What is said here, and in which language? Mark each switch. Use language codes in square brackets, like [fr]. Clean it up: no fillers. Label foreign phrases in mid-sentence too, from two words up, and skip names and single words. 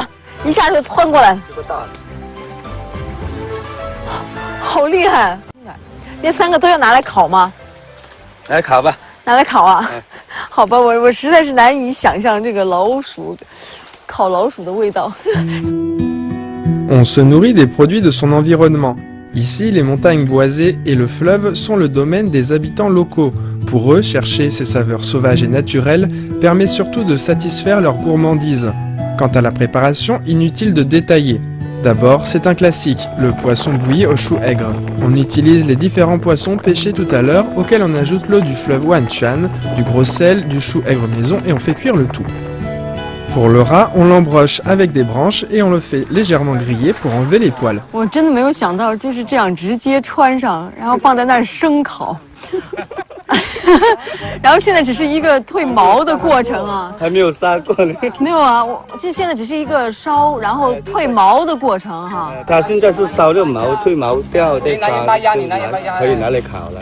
[zh] 一下就窜过来了，这个大的，好厉害！那3个都要拿来烤吗？来烤吧。拿来烤啊？好吧，我实在是难以想象这个烤老鼠的味道。 [fr] On se nourrit des produits de son environnement. Ici, les montagnes boisées et le fleuve sont le domaine des habitants locaux. Pour eux, chercher ces saveurs sauvages et naturelles permet surtout de satisfaire leur gourmandise. Quant à la préparation, inutile de détailler. D'abord, c'est un classique, le poisson bouilli au chou aigre. On utilise les différents poissons pêchés tout à l'heure, auxquels on ajoute l'eau du fleuve Wanchuan, du gros sel, du chou aigre maison et on fait cuire le tout. Pour le rat, on l'embroche avec des branches et on le fait légèrement griller pour enlever les poils. [zh] 我真的没有想到就是这样直接穿上，然后放在那儿生烤。然后现在只是一个褪毛的过程啊，还没有杀过呢。没有啊，这现在只是一个烧，然后褪毛的过程哈。它现在是烧了毛，褪毛掉再杀，可以拿来烤了。